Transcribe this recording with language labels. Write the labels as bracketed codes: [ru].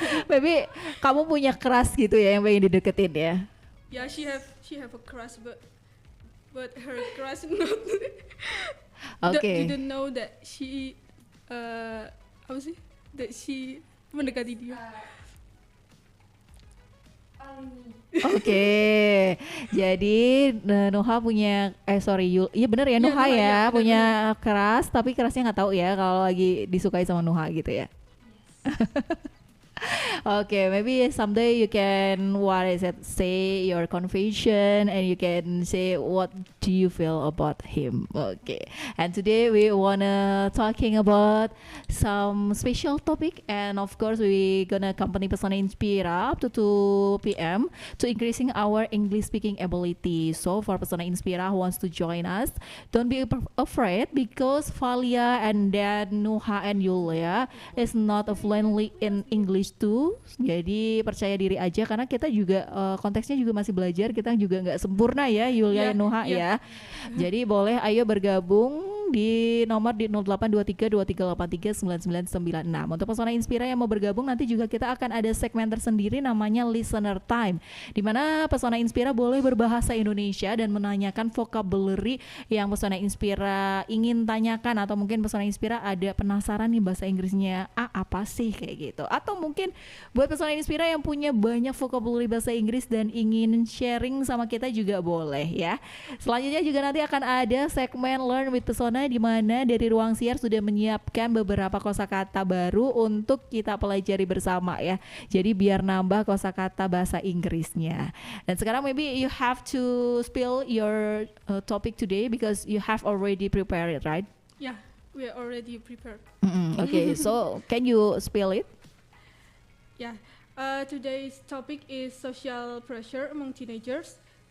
[id] Maybe kamu punya crush gitu ya yang pengen dideketin ya. [en] Yeah, she have a crush, but her crush not Okay. didn't know that she [id] apa sih, [en] that she [id] mendekati dia. Oke, jadi Nuha punya iya bener ya Iya, Nuha Nuha, ya iya, bener, punya crush tapi kerasnya nggak tahu ya kalau lagi disukai sama Nuha gitu ya. [en] Okay, maybe someday you can say your confession and you can say what do you feel about him. Okay, and today we wanna talking about some special topic, and of course we gonna accompany Pesona Inspira up to 2 p.m. to increasing our English speaking ability. So for Pesona Inspira who wants to join us, don't be afraid because Valia and then Nuha and Yulia is not fluently in English too. [id] Jadi percaya diri aja karena kita juga konteksnya juga masih belajar, kita juga nggak sempurna ya Yulia Iya, dan Nuha iya. ya. Jadi boleh ayo bergabung di nomor di 082323839996. Untuk Pesona Inspira yang mau bergabung, nanti juga kita akan ada segmen tersendiri namanya Listener Time, di mana Pesona Inspira boleh berbahasa Indonesia dan menanyakan vocabulary yang Pesona Inspira ingin tanyakan, atau mungkin Pesona Inspira ada penasaran nih bahasa Inggrisnya apa sih kayak gitu, atau mungkin buat Pesona Inspira yang punya banyak vocabulary bahasa Inggris dan ingin sharing sama kita juga boleh ya. Selanjutnya juga nanti akan ada segmen Learn with Pesona, di mana dari Ruang Siar sudah menyiapkan beberapa kosakata baru untuk kita pelajari bersama ya. Jadi biar nambah kosakata bahasa Inggrisnya. Dan sekarang [en] maybe you have to spill your topic today because you have already prepared it, right? Yeah, we are already prepared. Okay, so can you spill it? Yeah. Today's topic is social pressure among teenagers.